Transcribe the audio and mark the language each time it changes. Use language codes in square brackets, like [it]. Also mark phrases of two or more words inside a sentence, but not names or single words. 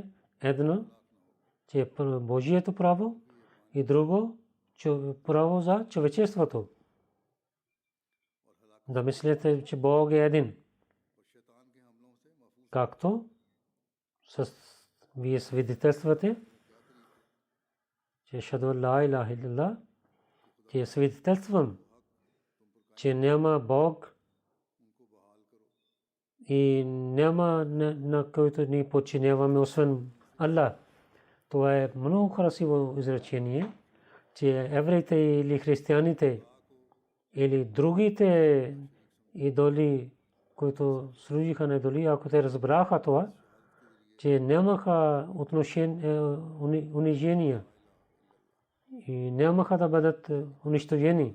[bg] Едно, че е Божието право, и друго, право за човечеството. Да мислите, че Бог е един. Както вие свидетелствате, че [ar] شهادة لا إله إلا الله, [bg] че свидетелствам, че няма Бог и няма на който ни подчиняваме освен Аллах. Това е много красиво изречение, че евреите или християните или другите идоли, които служиха на идоли, ако те разбраха това, че нямаха унижения и нямаха да бъдат унищожени.